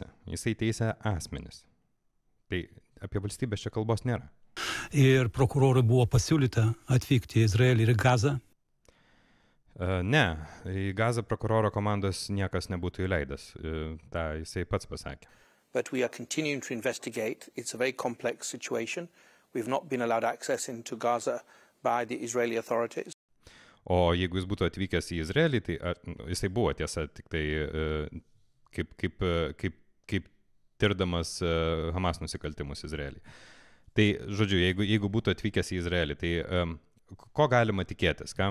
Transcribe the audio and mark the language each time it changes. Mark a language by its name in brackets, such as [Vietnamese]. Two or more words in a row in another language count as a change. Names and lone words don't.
[Lithuanian] Jisai teisia asmenis. Tai apie valstybės čia kalbos nėra. Ir prokurorui buvo pasiūlyta atvykti į Izraelį ir Gazą? Ne, į Gazą prokuroro komandos niekas nebūtų įleidęs. Ta jisai pats pasakė. [English] But we are continuing to investigate. It's a very complex situation. We've not been allowed access into Gaza by the Israeli authorities. [Lithuanian] O jeigu jis būtų atvykęs į Izraelį, tai jisai buvo tiesa tik tai kaip tirdamas Hamas nusikaltimus Izraelį. Tai, žodžiu, jeigu būtų atvykęs į Izraelį, tai ko galima tikėtis, ką?